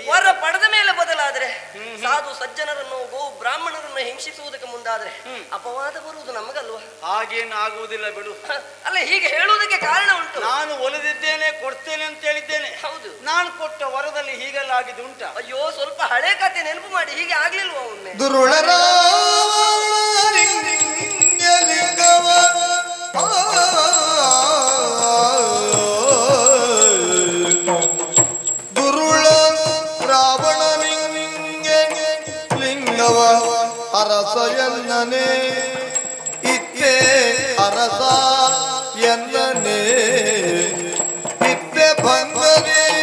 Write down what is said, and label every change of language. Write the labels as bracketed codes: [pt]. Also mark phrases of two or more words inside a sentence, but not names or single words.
[kn] ವರ ಪಡೆದ ಮೇಲೆ ಬದಲಾದ್ರೆ, ಸಾಧು ಸಜ್ಜನರನ್ನು ಗೋ ಬ್ರಾಹ್ಮಣರನ್ನು ಹಿಂಸಿಸುವುದಕ್ಕೆ ಮುಂದಾದ್ರೆ ಅಪವಾದ ಬರುವುದು ನಮಗಲ್ವಾ? ಹಾಗೇನು ಆಗುವುದಿಲ್ಲ ಬಿಡು. ಅಲ್ಲ, ಹೀಗೆ ಹೇಳುವುದಕ್ಕೆ ಕಾರಣ ಉಂಟು. ನಾನು ಒಲಿದಿದ್ದೇನೆ, ಕೊಡ್ತೇನೆ ಅಂತ ಹೇಳಿದ್ದೇನೆ. ಹೌದು. ನಾನು ಕೊಟ್ಟ ವರದಲ್ಲಿ ಹೀಗೆಲ್ಲ ಆಗಿದ್ದು ಉಂಟ? ಅಯ್ಯೋ, ಸ್ವಲ್ಪ ಹಳೆ ಕತೆ ನೆನಪು ಮಾಡಿ. ಹೀಗೆ ಆಗ್ಲಿಲ್ವಾ ಒಮ್ಮೆ? ದುರುಳರ ದುರುಳ ರಾವಣನಿಂಗೆ ಲಿಂಗವ ಅರಸ ಎನ್ನನೆ ಇತ್ತೆ ಅರಸ ಎನ್ನನೆ ಇತ್ತೆ ಭಂಗನೆ